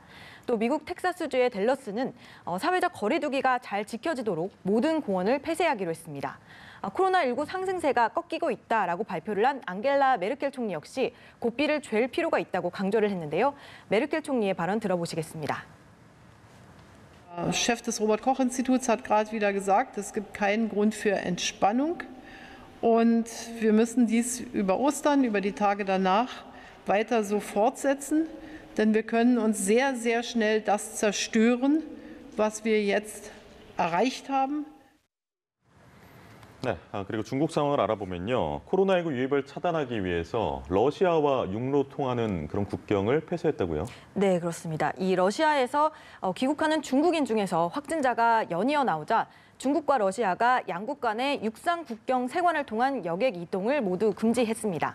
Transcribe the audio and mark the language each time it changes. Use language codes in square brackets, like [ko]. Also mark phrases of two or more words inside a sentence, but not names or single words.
[ko] 또 미국 텍사스주의 댈러스는 사회적 거리 두기가 잘 지켜지도록 모든 공원을 폐쇄하기로 했습니다. 코로나19 상승세가 꺾이고 있다라고 발표를 한 앙겔라 메르켈 총리 역시 고삐를 죄일 필요가 있다고 강조를 했는데요. 메르켈 총리의 발언 들어보시겠습니다. [de] Chef des Robert-Koch-Instituts hat gerade wieder gesagt, es gibt keinen Grund für Entspannung. Und wir müssen dies über Ostern, über die Tage danach weiter so fortsetzen. Denn wir können uns sehr, sehr schnell das zerstören, was wir jetzt erreicht haben. [ko] 네, 그리고 중국 상황을 알아보면요. 코로나19 유입을 차단하기 위해서 러시아와 육로 통하는 그런 국경을 폐쇄했다고요? 네, 그렇습니다. 이 러시아에서 귀국하는 중국인 중에서 확진자가 연이어 나오자 중국과 러시아가 양국 간의 육상 국경 세관을 통한 여객 이동을 모두 금지했습니다.